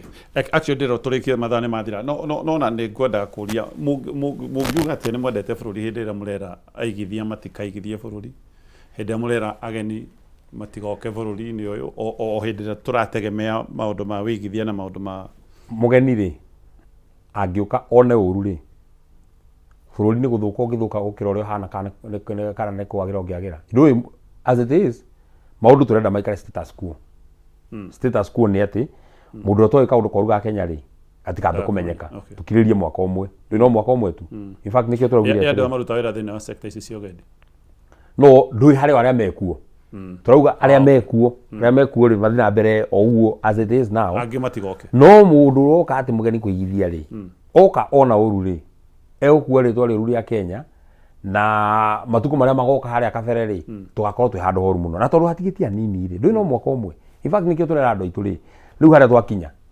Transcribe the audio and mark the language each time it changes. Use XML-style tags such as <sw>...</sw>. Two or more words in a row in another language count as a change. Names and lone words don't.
<ki>Actually ndĩro tũrĩkie mathaa nĩ mathira no na nĩ ngwenda kũria mũngiuga atĩ nĩ mwendete bũrũri hĩndĩ ĩrĩa mũrera aigithia matikaigithie bũrũri hĩndĩ ĩrĩa mũrera ageni matigoke bũrũri-inĩ ũyũ o hĩndĩ ĩrĩa tũrategemea maũndũ ma wĩigithia na maũndũ ma mũgeni rĩ angĩũka one ũru rĩ bũrũri nĩ gũthũka ũngĩthũka gũkĩra ũrĩa ũhana kana nĩ kwagĩra ũngĩagĩra. Ndũĩ</ki> <en>as it is</en> <ki>maũndũ tũrenda maikare</ki> <en>status quo. Status quo</en> <ki>nĩ atĩ mũndũ ũtoĩ kaũndũ koru ga Kenya rĩ atikambe kũmenyeka tukirĩrie mwaka ũmwe ndĩ no mwaka ũmwe tu</ki> <en>in fact</en> <ki>nĩkĩo tũraugire ya andũ maruta wĩra thĩinĩ wa sector ici cia ũgendi no ndũĩ harĩ arĩa mekuo turauga arĩa mekuo rĩ mathi na mbere o uguo</ki> <en>as it is now</en> <ki>angĩ matigoke no mũndũ ũroka atĩ mũgeni kũigithia rĩ oka ona ũru rĩ egũkua rĩtwa rĩũru rĩa Kenya na matuko marĩa magoka harĩa kabere rĩ tũgakorwo twĩ handũ horu mũno na tondũ hatigĩtie anini rĩ ndũĩ no mwaka ũmwe</ki> <en>in fact</en> <ki>nĩkĩo tũrera andũ aitũ rĩ rĩu harĩa twakinya</ki>